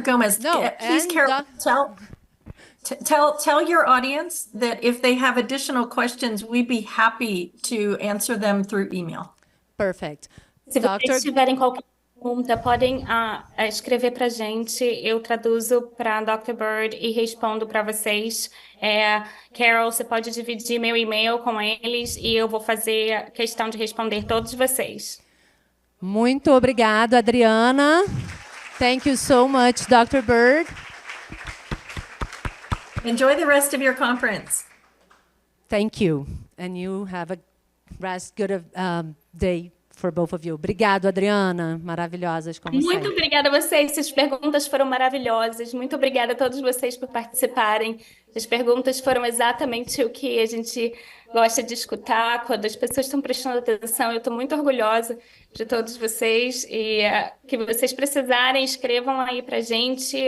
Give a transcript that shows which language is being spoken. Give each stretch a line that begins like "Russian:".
English: Gomez, please, Carol, tell your audience that if they have additional questions, we'd be happy to answer them through email. Perfect.
Portuguese: Se vocês tiverem qualquer pergunta, podem escrever para a gente. Eu traduzo para a Dr. Bird e respondo para vocês. Carol, você pode dividir meu e-mail com eles e eu vou fazer questão de responder todos vocês. Muito obrigado, Adriana.
English: Thank you so much, Dr. Bird. Enjoy the rest of your conference. Thank you. And you have a good day for both of you.
Portuguese: Obrigado, Adriana. Maravilhosas como sempre. Muito obrigada a vocês. Essas perguntas foram maravilhosas. Muito obrigada a todos vocês por participarem. As perguntas foram exatamente o que a gente gosta de escutar. Quando as pessoas estão prestando atenção, eu estou muito orgulhosa de todos vocês. E que vocês precisarem, escrevam aí para a gente.